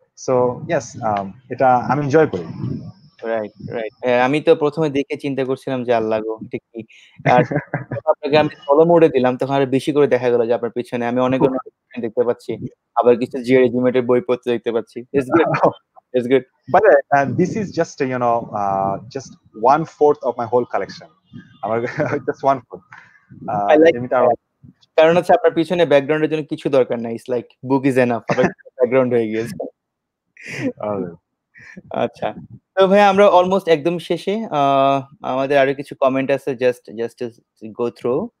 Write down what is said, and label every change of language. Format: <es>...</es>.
<bn>So yes, এটা আমি enjoy করি। Right, right. আমি তো ১ম এ দেখে চিন্তা করছিলাম যে আল্লাহ গো! এটা কি? আর আপনাকে আমি ফলো মোড এ দিলাম তখন আরো বেশি করে দেখা গেল যে আপনার পিছনে আমি অনেকগুলো নোটিফিকেশন দেখতে পাচ্ছি। আবার কিছু জিআর রেজিমেন্টের বই পড়তে দেখতে পাচ্ছি।</bn> <en>It's good, it's good. But this is just just 1/4 of my whole collection.</en> <bn>আমার just 1/4.</bn> <en>I like</en> <bn>এমনিতে আরো কারণ হচ্ছে আপনার পিছনে ব্যাকগ্রাউন্ড এর জন্য কিছু দরকার নাই।</bn> <en>It's like book is enough.</en> <bn>আপনার ব্যাকগ্রাউন্ড হয়ে গিয়েছে। আচ্ছা। তো ভাইয়া আমরা অলমোস্ট একদম শেষে। আমাদের আরো কিছু কমেন্ট আছে</bn> <en>Just to go through.</en>